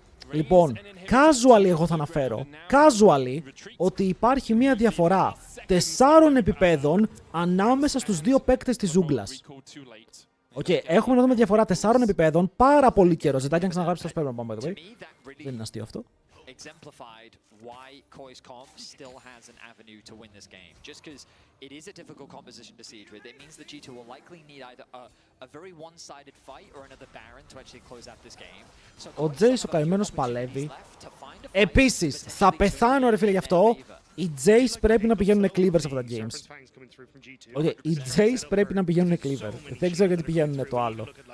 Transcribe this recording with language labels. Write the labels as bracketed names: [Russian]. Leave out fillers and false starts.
[Greek] Λοιπόν, casually εγώ θα αναφέρω, casually, ότι υπάρχει μια διαφορά 4 επιπέδων ανάμεσα στους δύο παίκτες της ζούγκλας. Έχουμε να δούμε διαφορά 4 επιπέδων, πάρα πολύ καιρό. Ζητάει και να ξαναγράψει το σπέρμα, [English] by the way. [Greek] Δεν είναι αστείο αυτό. [English] Exemplified why Koi's comp still has an avenue to win this game. Just because it is a difficult composition to siege with, it means that G2 will likely need either a very one-sided fight or another Baron to actually close out this game. [Greek] Ο Jace ο καημένος παλεύει. Επίσης, θα πεθάνω ρε φίλε γι' αυτό. Οι Jace πρέπει να πηγαίνουν cleaver σε αυτά τα games. Οι Jace πρέπει να πηγαίνουν cleaver. Δεν ξέρω γιατί πηγαίνουν το άλλο.